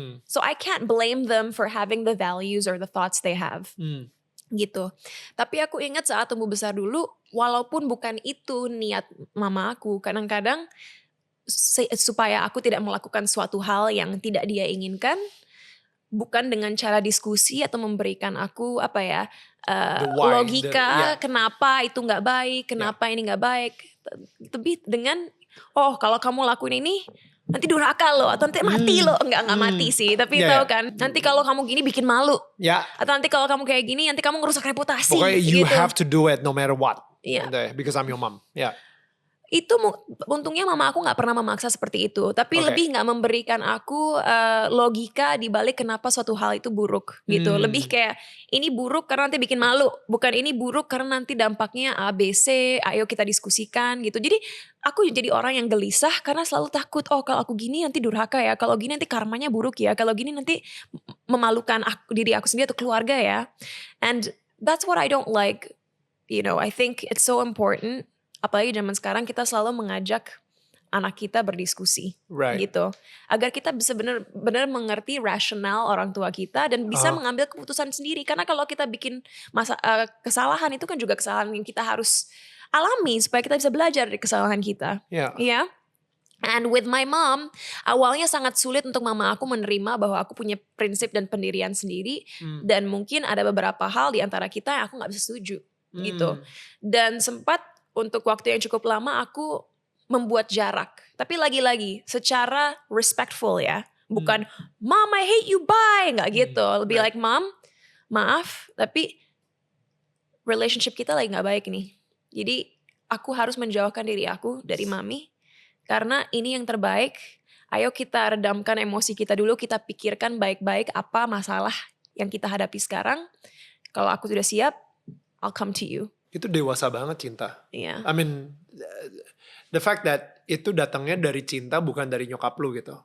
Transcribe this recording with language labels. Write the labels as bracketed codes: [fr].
[en] So I can't blame them for having the values or the thoughts they have. [id] Gitu. Tapi aku ingat saat tumbuh besar dulu, walaupun bukan itu niat mama aku, kadang-kadang supaya aku tidak melakukan suatu hal yang tidak dia inginkan, bukan dengan cara diskusi atau memberikan aku logika kenapa itu nggak baik, kenapa ini nggak baik. Tapi dengan kalau kamu lakuin ini nanti durhaka lo atau nanti mati lo, nggak mati sih, tapi tahu kan nanti kalau kamu gini bikin malu, atau nanti kalau kamu kayak gini nanti kamu ngerusak reputasi. Pokoknya you gitu. [en] have to do it no matter what, because I'm your mom. [id] Itu untungnya mama aku nggak pernah memaksa seperti itu, tapi lebih nggak memberikan aku logika di balik kenapa suatu hal itu buruk gitu. Lebih kayak ini buruk karena nanti bikin malu, bukan ini buruk karena nanti dampaknya A, B, C, ayo kita diskusikan gitu. Jadi aku jadi orang yang gelisah karena selalu takut, kalau aku gini nanti durhaka ya, kalau gini nanti karmanya buruk ya, kalau gini nanti memalukan diri aku sendiri atau keluarga ya. [en] And that's what I don't like. I think it's so important. [id] Apalagi zaman sekarang kita selalu mengajak anak kita berdiskusi, gitu, agar kita bisa benar-benar mengerti rasional orang tua kita dan bisa mengambil keputusan sendiri. Karena kalau kita bikin kesalahan, itu kan juga kesalahan yang kita harus alami supaya kita bisa belajar dari kesalahan kita. [en] And with my mom, [id] awalnya sangat sulit untuk mama aku menerima bahwa aku punya prinsip dan pendirian sendiri, dan mungkin ada beberapa hal di antara kita yang aku nggak bisa setuju, gitu. Dan sempat untuk waktu yang cukup lama aku membuat jarak. Tapi lagi-lagi secara respectful ya. Bukan, [en] Mom I hate you bye. [id] Nggak gitu. Lebih like, Mom maaf tapi relationship kita lagi gak baik nih. Jadi aku harus menjauhkan diri aku dari mami. Karena ini yang terbaik. Ayo kita redamkan emosi kita dulu, kita pikirkan baik-baik apa masalah yang kita hadapi sekarang. Kalau aku sudah siap, [en] I'll come to you. [id] Itu dewasa banget cinta. Iya. [en] I mean, the fact that [id] itu datangnya dari cinta bukan dari nyokap lu gitu.